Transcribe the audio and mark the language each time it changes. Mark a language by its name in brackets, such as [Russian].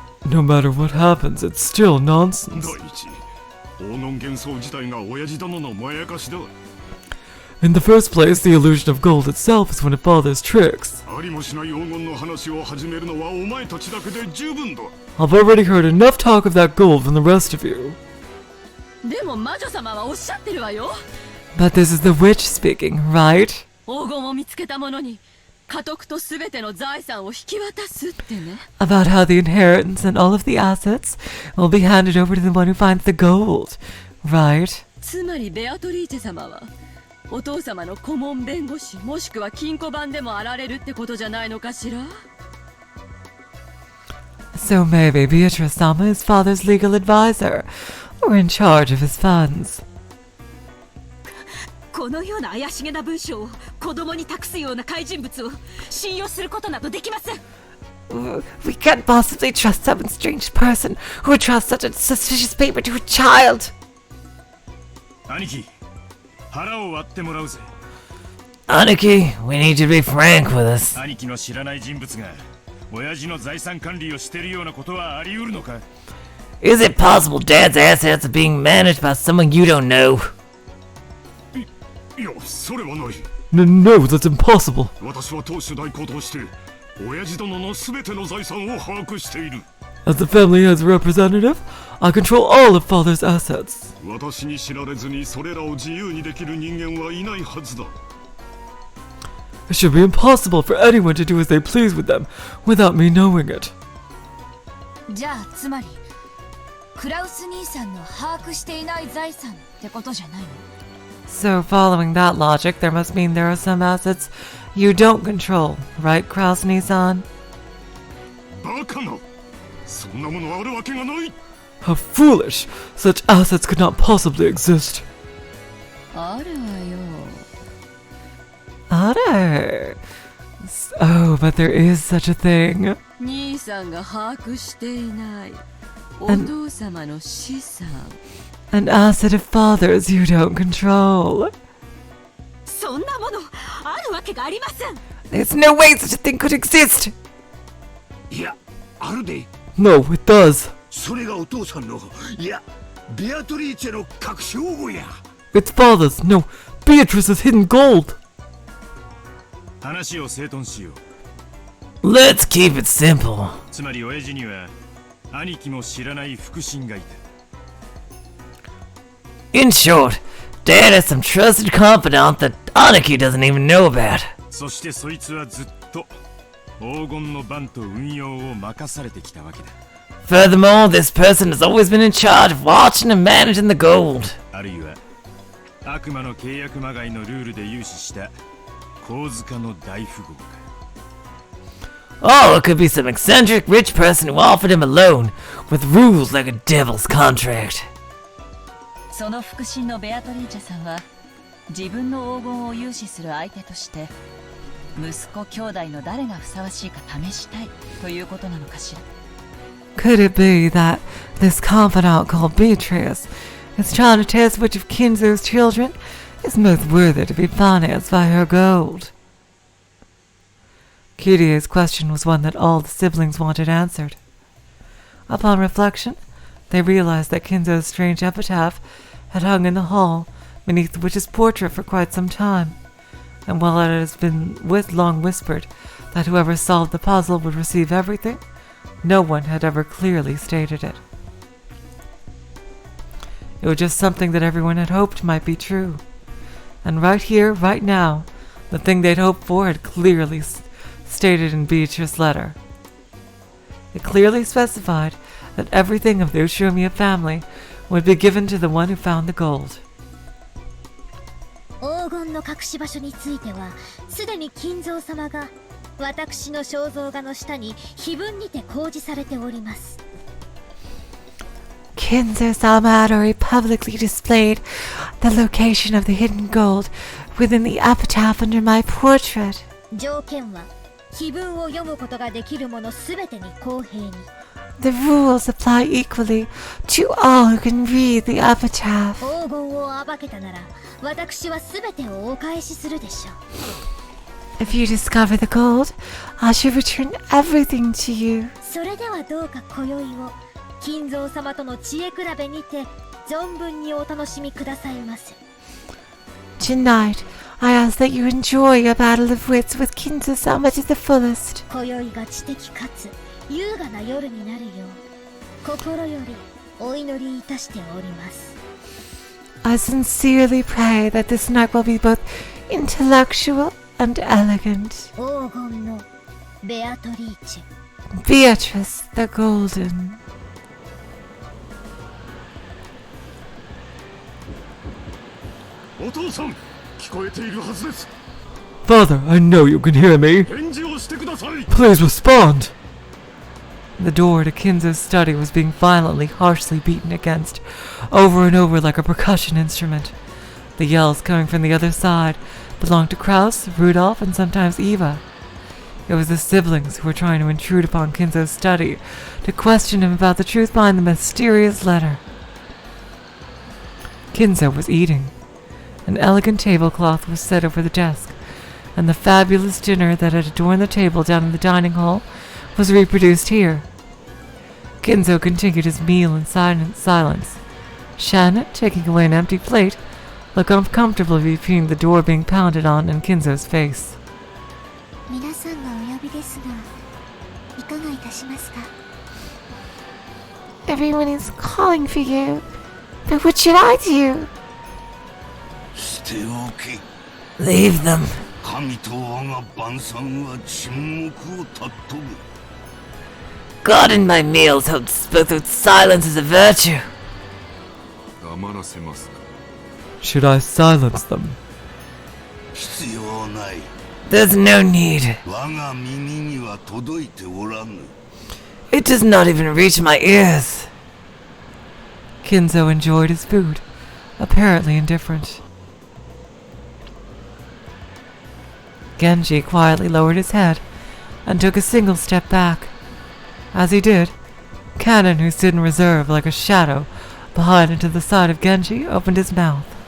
[English] No matter what happens, it's still nonsense. [Japanese] 第一、黄金幻想自体が親父殿のまやかしだ。 [English] In the first place, the illusion of gold itself is one of Father's tricks. [Japanese] ありもしない黄金の話を始めるのはお前たちだけで十分だ。 [English] I've already heard enough talk of that gold from the rest of you. [Japanese] でも魔女様はおっしゃってるわよ。 [English] But this is the witch speaking, right? [Japanese] 黄金を見つけた者に家督とすべての財産を引き渡すってね。 [English] About how the inheritance and all of the assets will be handed over to the one who finds the gold, right? [Japanese] つまりベアトリーチェ様はお父様の顧問弁護士もしくは金庫番でもあられるってことじゃないのかしら。 [English] So maybe Beatrice-sama is Father's legal advisor, or in charge of his funds. [Japanese] このような怪しげな文章を子供に託すような怪人物を信用することなどできません。 [English] We can't possibly trust some strange person who would trust such a suspicious paper to a child. [Japanese] 兄貴、腹を割ってもらうぜ。 [English] Aniki, we need you to be frank with us. [Japanese] 兄貴の知らない人物が親父の財産管理をしているようなことはあり得るのか？ [English] Is it possible Dad's assets are being managed by someone you don't know? [Japanese] いや、それはない。 [English] No, that's impossible. [Japanese] 私は当主代行として親父殿のすべての財産を把握している。 [English] As the family's representative, I control all of Father's assets. [Japanese] 私に知られずにそれらを自由にできる人間はいないはずだ。 [English] It should be impossible for anyone to do as they please with them without me knowing it. [Japanese] じゃあつまりクラウス兄さんの把握していない財産ってことじゃないの？ [English] So following that logic, there must mean there are some assets you don't control, right, Kraus-ni-san? [Japanese] バカな。そんなものあるわけがない。 [English] How foolish! Such assets could not possibly exist. [Japanese] あるわよ。 Otter. [English] Oh, but there is such a thing. [Japanese] 兄さんが把握していないお父様の資産。 [English] An asset of Father's you don't control. [Japanese] そんなものあるわけがありません。 [English] There's no way such a thing could exist. [Japanese] いや、あるで。 [English] No, it does. [Japanese] それがお父さんの、いやベアトリーチェの隠し黄金や。 [English] It's father's. No, Beatrice's hidden gold. [Japanese] 話を整頓しよ [English] う。Let's keep it simple. [Japanese] つまり親父には兄貴も知らない腹心がいた。 [English] In short, Dad has some trusted confidant that Aniki doesn't even know about. [Japanese] そしてそいつはずっと黄金の番と運用を任されてきたわけだ。 [English] Furthermore, this person has always been in charge of watching and managing the gold. [Japanese] あるいは悪魔の契約まがいのルールで融資した神塚の大富豪か。 [English] Oh, it could be some eccentric rich person who offered him a loan with rules like a devil's contract. [Japanese] その腹心のベアトリーチェさんは自分の黄金を融資する相手として息子兄弟の誰がふさわしいか試したいということなのかしら。 [English] Could it be that this confidant called Beatrice is trying to test which of Kinzo's children is most worthy to be financed by her gold? Kirie's question was one that all the siblings wanted answered. Upon reflection, they realized that Kinzo's strange epitaph had hung in the hall beneath the witch's portrait for quite some time, and while it has been long whispered that whoever solved the puzzle would receive everything, no one had ever clearly stated it. It was just something that everyone had hoped might be true. And right here, right now, the thing they'd hoped for had clearly stated in Beatrice's letter. It clearly specified that everything of the Ushiromiya family would be given to the one who found the gold. [Japanese] 黄金の隠し場所についてはすでに金蔵様が私の肖像画の下に碑文にて公示されております。 [English] Kinzo-sama had already publicly displayed the location of the hidden gold within the epitaph under my portrait. [Japanese] 条件は碑文を読むことができるものすべてに公平に。 [English] The rules apply equally to all who can read the epitaph. [Japanese] 黄金を暴けたなら私はすべてをお返しするでしょう。 [English] If you discover the gold, I shall return everything to you. [Japanese] それではどうか今宵を金蔵様との知恵比べにて存分にお楽しみくださいませ。 [English] Tonight, I ask that you enjoy your battle of wits with Kinzo-sama to the fullest. [Japanese] 今宵が知的かつ優雅な夜になるよう心よりお祈りいたしております。 [English] I sincerely pray that this night will be both intellectual and elegant. [Japanese] 黄金のベアトリーチェ [English] Beatrice the Golden. [Japanese] お父さん、聞こえているはずです。 [English] Father, I know you can hear me. [Japanese] 返事をしてください。 [English] Please respond. The door to Kinzo's study was being violently, harshly beaten against, over and over like a percussion instrument. The yells coming from the other side belonged to Kraus, Rudolph, and sometimes Eva. It was the siblings who were trying to intrude upon Kinzo's study to question him about the truth behind the mysterious letter. Kinzo was eating. An elegant tablecloth was set over the desk, and the fabulous dinner that had adorned the table down in the dining hall was reproduced here. Kinzo continued his meal in silence. Shannon, taking away an empty plate, looked uncomfortably between the door being pounded on and Kinzo's face. [Japanese] 皆さんがお呼びですがいかがいたしますか？ [English] Everyone is calling for you. But what should I do? [Japanese] 捨ておけ。 [English] Leave them. [Japanese] 神と我が晩餐は沈黙を尊ぶ。 [English] God in my meals held spoke with silence as a virtue. [Japanese] 黙らせますか。 [English] Should I silence them? [Japanese] 必要ない。 [English] There's no need. [Japanese] 我が耳には届いておらぬ。 [English] It does not even reach my ears. Kinzo enjoyed his food, apparently indifferent. Genji quietly lowered his head and took a single step back. As he did, Cannon, who stood in reserve like a shadow behind and to the side of Genji, opened his mouth.